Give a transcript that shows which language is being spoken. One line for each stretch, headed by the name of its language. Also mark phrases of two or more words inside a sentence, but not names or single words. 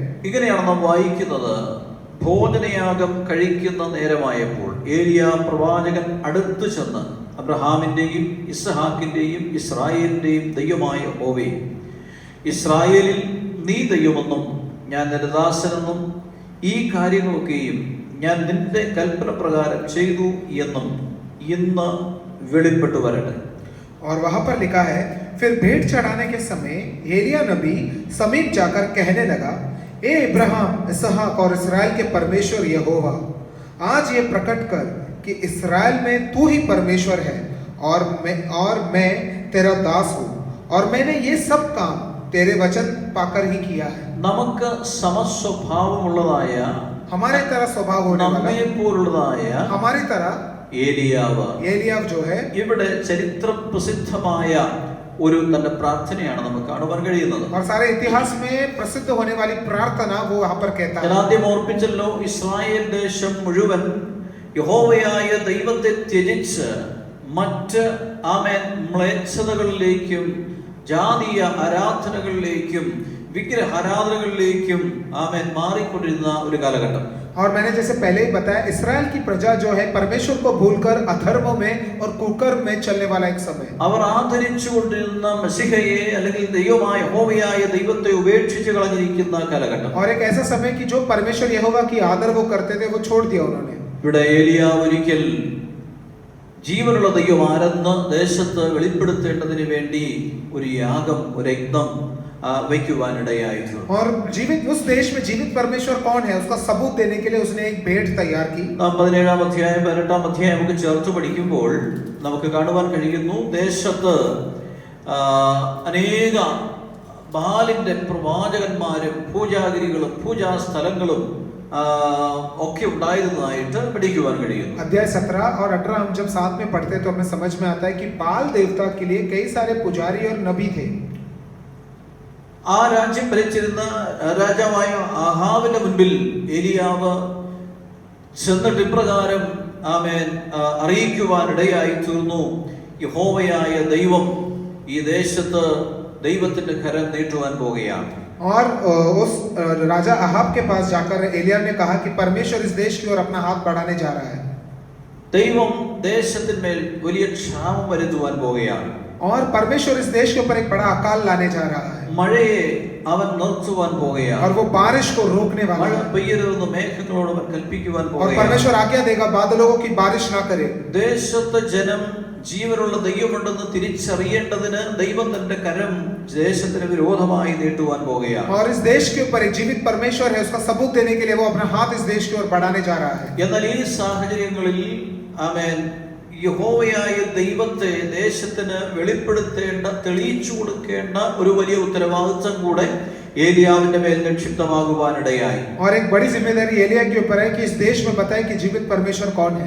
Malayalam: ഇങ്ങനെയാണ് നാം വായിക്കുന്നത്. ഭോജനയാഗം കഴിക്കുന്ന നേരമായപ്പോൾ ഏലിയ പ്രവാചകൻ അടുത്തു ചെന്ന് അബ്രഹാമിന്റെയും ഇസ്ഹാക്കിന്റെയും ഇസ്രായേലിന്റെയും ദൈവമായ യഹോവേ, ഇസ്രായേലിൽ നീ ദൈവമെന്നും ഞാൻ നിന്റെ ദാസനെന്നും ഈ കാര്യങ്ങളൊക്കെയും ഞാൻ നിന്റെ കൽപ്പന പ്രകാരം ചെയ്തു എന്നും ഇന്ന് വെളിപ്പെട്ടു വരട്ടെ.
Hindi: और वहां पर लिखा है, फिर भेंट चढ़ाने के समय एलिया नबी समीप जाकर कहने लगा, ए इब्राहिम, इसहाक और इस्राएल के परमेश्वर यहोवा, आज ये प्रकट कर कि इस्राएल में तू ही परमेश्वर है और मैं तेरा दास हूँ, और मैंने ये सब काम तेरे वचन पाकर ही किया है।
Malayalam: നമുക്ക് സമസ്വഭാവമുള്ളതായ
Hindi: हमारे तरह स्वभाव होने वाला,
Malayalam: നമ്മെ പോലുള്ളതായ
Hindi: हमारी तरह
Malayalam: ഏലിയാവ്
Hindi: एलियाव जो है,
Malayalam: ഇവിടെ ചരിത്ര പ്രസിദ്ധമായ ഒരു തന്റെ പ്രാർത്ഥനയാണ് നമുക്ക് കാണുവാൻ കഴിയുന്നത്.
Hindi: और सारे इतिहास में प्रसिद्ध होने वाली प्रार्थना वो यहाँ पर कहता
Malayalam: ഞാൻ
Hindi: है।
Malayalam: ആദ്യം ഓർപ്പിച്ചല്ലോ, ഇസ്രായേൽ ദേശം മുഴുവൻ യഹോവയായ ദൈവത്തെ ത്യജിച്ച് മറ്റ് മ്ലേച്ഛതകളിലേക്കും ജാതീയ ആരാധനകളിലേക്കും വിഗ്രഹാരാധനകളിലേക്കും മാറിക്കൊണ്ടിരുന്ന ഒരു കാലഘട്ടം.
Hindi: और मैंने जैसे पहले ही बताया, इस्राएल की प्रजा जो है परमेश्वर को भूलकर अधर्मों में और कुकर्म में चलने वाला एक समय।
Malayalam: അവർ ആദരിച്ചുകൊണ്ടിരുന്ന മെസ്സിഹയെ അല്ലെങ്കിൽ ദൈവമായ യഹോവയായ ദൈവത്തെ ഉപേക്ഷിച്ച് കളഞ്ഞിരിക്കുന്ന കാലഘട്ടം.
Hindi: और एक ऐसा समय कि जो परमेश्वर यहोवा की आदर वो करते थे वो छोड़ दिया उन्होंने।
Malayalam: ഇവിടെ ഏലിയാവ് ഒരിക്കൽ ജീവനുള്ള ദൈവം ആരെന്ന് ദേശത്ത് വെളിപ്പെടുത്തേണ്ടതിന് വേണ്ടി ഒരു യാഗം, ഒരു യജ്ഞം വയ്ക്കുവാനിടയായിട്ടുണ്ട്.
Hindi: और जीवित उस देश में जीवित परमेश्वर कौन है उसका सबूत देने के लिए उसने एक भेंट तैयार की।
Malayalam: 17-ാം അധ്യായം 18-ാം അധ്യായം നമുക്ക് ചേർത്ത് പഠിക്കുമ്പോൾ നമുക്ക് കാണുവാൻ കഴിയുന്നു, ദേശത്ത് അനേക ബാലിന്റെ പ്രവാചകന്മാരും പൂജാഗിരികളും പൂജാ സ്ഥലങ്ങളും ഒക്കെ ഉണ്ടായിരുന്നതായിട്ട് പഠിക്കുവാൻ കഴിയുന്നു.
Hindi: अध्याय 17 और 18 हम जब साथ में पढ़ते तो हमें समझ में आता है कि बाल देवता के लिए कई सारे पुजारी और नबी थे।
Malayalam: ആ രാജ്യം ഭരിച്ചിരുന്ന രാജാവായ ആഹാബിന്റെ മുൻപിൽ ഏലിയാവ് ചെന്നിട്ട് ഇപ്രകാരം അറിയിക്കുവാനിടയായി തീർന്നു, യഹോവയായ ദൈവം ഈ ദേശത്ത് ദൈവത്തിന്റെ കരം നീട്ടുവാൻ പോകുകയാണ്.
Hindi: और उस राजा अहाब के पास जाकर एलिया ने कहा कि परमेश्वर इस देश की ओर अपना हाथ बढ़ाने जा रहा है।
Malayalam: ദൈവം ദേശത്തിന്മേൽ വലിയ ക്ഷാമം വരുത്തുവാൻ പോകുകയാണ്.
Hindi: और परमेश्वर इस देश के ऊपर एक बड़ा अकाल लाने जा रहा है।
Malayalam: മഴയെ അവൻ നിർത്തുവാൻ പോകുകയാണ്.
Hindi: और वो बारिश को रोकने वाला
Malayalam: മഴ
Hindi: है।
Malayalam: പെയ്യരുതെന്ന് മേഘങ്ങളോട് അവൻ കൽപ്പിക്കുവാൻ
Hindi: और
Malayalam: പോകുകയാണ്.
Hindi: परमेश्वर आज्ञा देगा बादलों की बारिश ना करे।
Malayalam: ദേശത്തെ ജനം ജീവനുള്ള ദൈവമുണ്ടെന്ന് തിരിച്ചറിയേണ്ടതിന് ദൈവം തന്റെ കരം ദേശത്തിന് വിരോധമായി നീട്ടുവാൻ പോകുകയാണ്.
Hindi: और इस देश के ऊपर एक जीवित परमेश्वर है उसका सबूत देने के लिए वो अपना हाथ इस देश की ओर बढ़ाने जा रहा है।
Malayalam: എന്നാൽ ഈ സാഹചര്യങ്ങളിൽ യഹോവയായ ദൈവത്തെ ദേശത്തിന് വെളിപ്പെടുത്തേണ്ട, തെളിയിച്ചു കൊടുക്കേണ്ട ഒരു വലിയ ഉത്തരവാദിത്വം കൂടെ ഏലിയാവിന്റെ മേൽ നിക്ഷിപ്തമാകുവാനിടയായി.
Hindi: और एक बड़ी जिम्मेदारी एलिया के ऊपर है कि इस देश में बताए कि जीवित परमेश्वर कौन है।